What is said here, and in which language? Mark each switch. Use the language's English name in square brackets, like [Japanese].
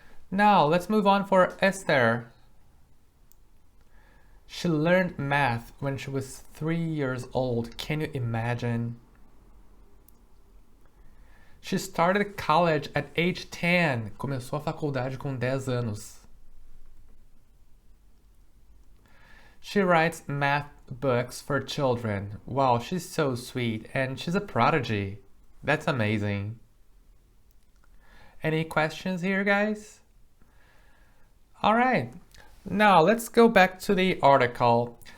[English] Now, let's move on for Esther. She learned math when she was 3 years old. Can you imagine? She started college at age 10. [Portuguese] Começou a faculdade com 10 anos. [English] She writes math books for children. Wow, she's so sweet, and she's a prodigy. That's amazing. Any questions here, guys? All right, now let's go back to the article.